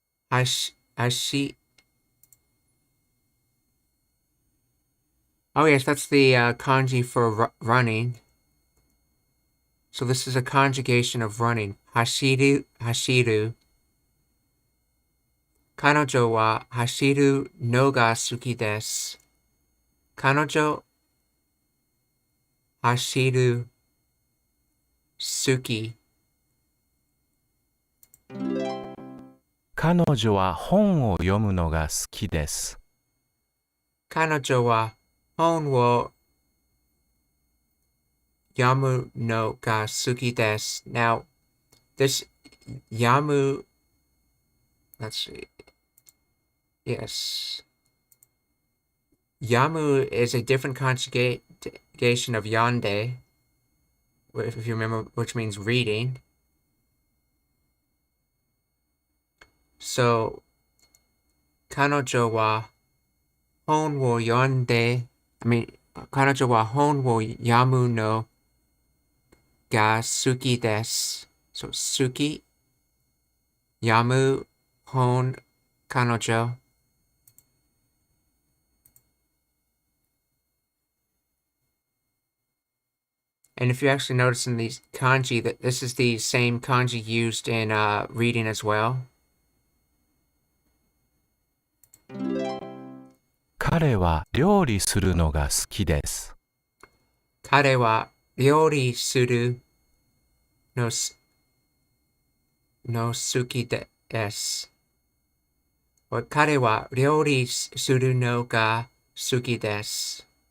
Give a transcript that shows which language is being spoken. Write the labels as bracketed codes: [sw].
[en] 走 Oh yes, that's the kanji for running. So this is a conjugation of running. [ja] Hashiru, hashiru. 彼女は走るのが好きです。彼女、走る、好き。彼女は本を読むのが好きです。彼女は本を読むのが好きです。 [en] Now, this 読む, let's see. Yes. Yamu is a different conjugation of yande. if you remember, which means reading. [ja] So, 彼女は本を読んで、彼女は本を読むのが好きです。 So, 好き、読む、本、彼女。 [en] And if you actually notice in these kanji, that this is the same kanji used in reading as well. [ja] 彼は料理するのが好きです。彼は料理するの好きです。彼は料理するのが好きです。